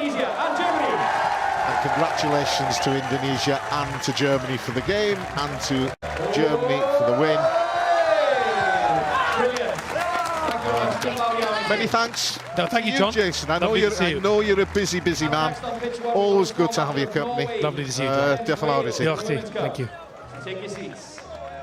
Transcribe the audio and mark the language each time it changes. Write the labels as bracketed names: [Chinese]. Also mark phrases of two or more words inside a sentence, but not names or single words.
[English] And congratulations to Indonesia and to Germany for the game, and to Germany for the win. Many thanks. No, thank you, to John. Jason. I Lovely to see you. know you're a busy man. Always good to have your company. Lovely to see you, John. [Welsh] Diolch yn fawr i ti. Diolch ti. [English] Thank you. Take your seats.